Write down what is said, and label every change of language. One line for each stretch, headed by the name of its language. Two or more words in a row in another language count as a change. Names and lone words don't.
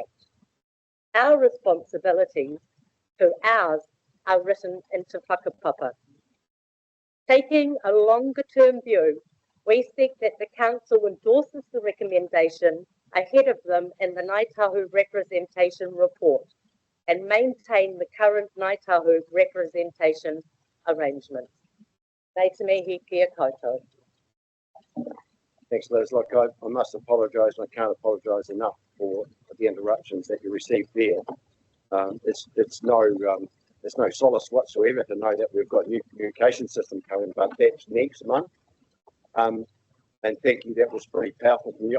English: Our responsibilities to ours are written into whakapapa. Taking a longer-term view, we seek that the Council endorses the recommendation ahead of them in the Ngāi Tahu Representation Report and maintain the current Ngāi Tahu representation arrangements.
Māori: Nei te mihi kia koutou.
English: Thanks, Liz. Like I must apologise, and I can't apologise enough for the interruptions that you received there. It's no solace whatsoever to know that we've got new communication system coming, but that's next month. And thank you, that was pretty powerful from you.